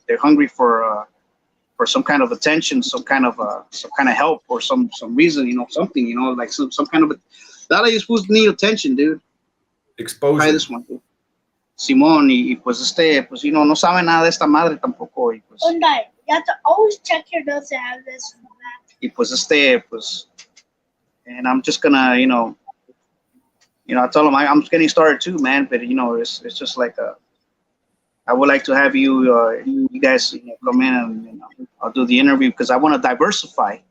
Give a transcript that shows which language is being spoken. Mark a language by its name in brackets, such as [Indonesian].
[English] They're hungry for some kind of attention, some kind of help, or some reason, something, like some kind of. A lot of these fools need attention, dude. Exposure. Try this one, dude. [Spanish] Simón, y pues pues no sabe nada de esta madre tampoco. Y pues, [English] you have to always check your notes and have this and that. [Spanish] Y pues pues, [English] and I'm just gonna, I told him I'm just getting started too, man. But it's just like I would like to have you guys come in and I'll do the interview because I want to diversify.